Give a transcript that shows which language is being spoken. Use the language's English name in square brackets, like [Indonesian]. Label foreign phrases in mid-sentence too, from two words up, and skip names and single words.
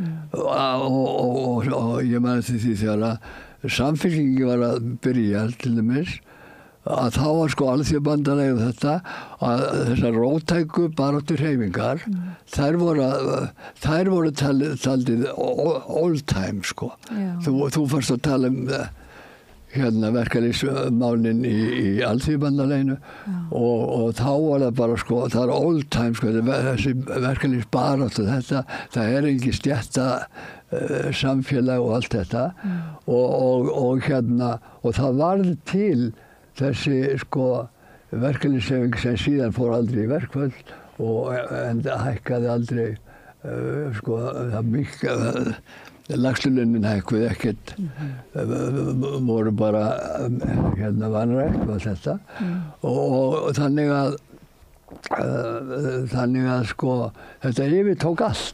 [Icelandic] og ég man eftir því þegar Samfylkingin var að byrja til dæmis að þá var sko Alþýðubandalagið þetta að þessar róttæku baráttuhreyfingar þær voru taldið [English] old time [Icelandic] sko. Þú fórst að tala verkalýðsmálin í Alþýðubandalaginu og þá var það bara sko, það er [English] old time [Icelandic] sko, þessi verkalýðsbaráttu þetta, það ekki stétta samfélag og allt þetta og það varð til þessi sko verkalýðshreyfing sem síðan fór aldrei í verkföll og enda hækkaði aldrei sko það mikið lagslaunin hækkuði ekkert voru bara vanrækt og þetta og þannig að sko þetta yfirtók allt.